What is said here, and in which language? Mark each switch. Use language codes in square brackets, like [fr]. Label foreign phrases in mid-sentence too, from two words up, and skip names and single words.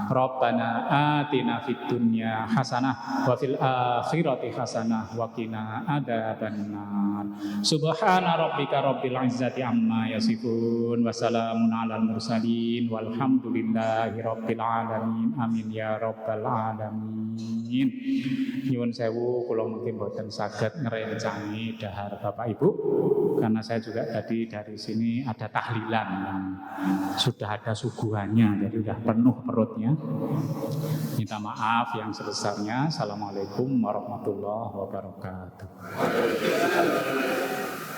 [ar] ربنا آتنا في الدنيا حسنة وفي الآخرة حسنة وقنا عذاب النار. سبحان ربك رب العزة عما يصفون وسلام على المرسلين والحمد لله رب العالمين. آمين يا رب العالمين. [jv] Nyuwun sewu kula mungkin boten saged ngerencangi dahar [id] Bapak Ibu karena saya juga tadi dari sini ada tahlilan, sudah ada suguhannya, jadi sudah penuh perutnya. Minta maaf yang sebesarnya. [ar] السلام عليكم ورحمة الله وبركاته.